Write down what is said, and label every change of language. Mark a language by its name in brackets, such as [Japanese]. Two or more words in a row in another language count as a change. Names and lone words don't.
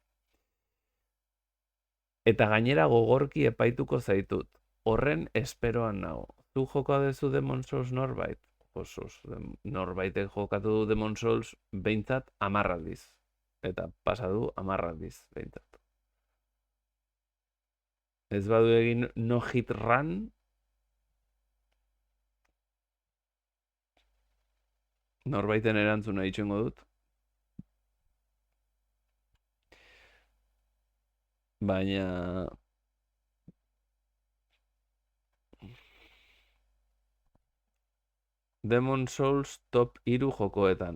[Basque] Eta gainera gogorki epaituko zaitut. Horren esperoan nago. Zu joka dezu Demon Souls norbait? Norbaitek jokatu du Demon Souls behintzat 10 aldiz. Eta pasadu 10 aldiz behintzat. Ez badu egin [English] no hit run, [Basque] norbaiten erantzuna itxengo dut. Baina Demon Souls top 3 jokoetan.